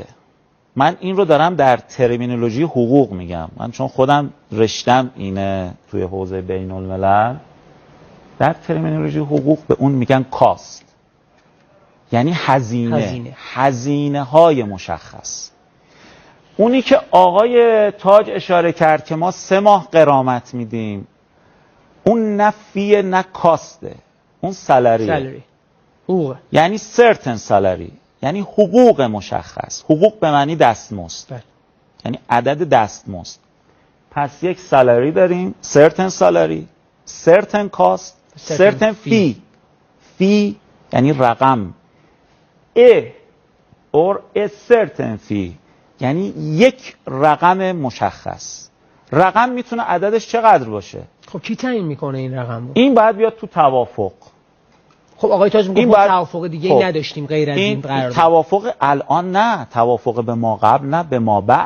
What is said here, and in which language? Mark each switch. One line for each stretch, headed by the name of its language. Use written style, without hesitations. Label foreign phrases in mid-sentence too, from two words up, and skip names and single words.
Persian: من این رو دارم در ترمینولوژی حقوق میگم، من چون خودم رشتم اینه توی حوزه بین الملل، در ترمینولوژی حقوق به اون میگن کاست، یعنی هزینه های مشخص. اونی که آقای تاج اشاره کرد که ما 3 ماه غرامت میدیم، اون نه فیه نه کاسته، اون سالری، حقوق، یعنی
English: certain salary،
Persian: یعنی حقوق مشخص. حقوق به معنی دستمزد، یعنی عدد دستمزد. پس یک سالری داریم،
English: certain salary، certain cost، certain fee.
Persian: fee یعنی رقم.
English: or a certain fee
Persian: یعنی یک رقم مشخص. رقم میتونه عددش چقدر باشه؟ خب کی تعیین میکنه این رقم رو؟ این باید بیاد تو توافق. خب آقای تاج میگه ما توافق دیگه ای نداشتیم غیر از این قرارداد. توافق الان نه، توافق به ما قبل نه، به ما بعد.